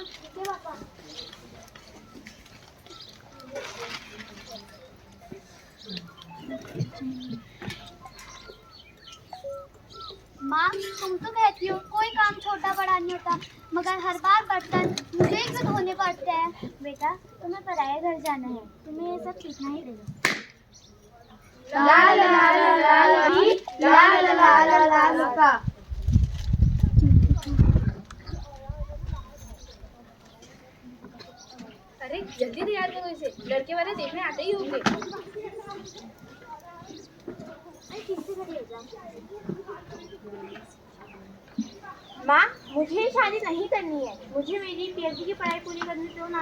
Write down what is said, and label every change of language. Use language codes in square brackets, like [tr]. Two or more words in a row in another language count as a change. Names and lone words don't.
[hi] माँ तुम तो कहती हो कोई काम छोटा बड़ा नहीं होता, मगर हर बार बर्तन मुझे ही तो धोने पड़ते हैं। बेटा तुम्हें पराये घर जाना है, तुम्हें ये सब सीखना ही पड़ेगा। ला ला ला ला ला ला की, ला ला ला ला ला ला का। अरे जल्दी तैयार करो इसे, लड़के वाले देखने आते ही होंगे। माँ मुझे शादी नहीं करनी है, मुझे मेरी PhD की पढ़ाई पूरी करनी दो ना।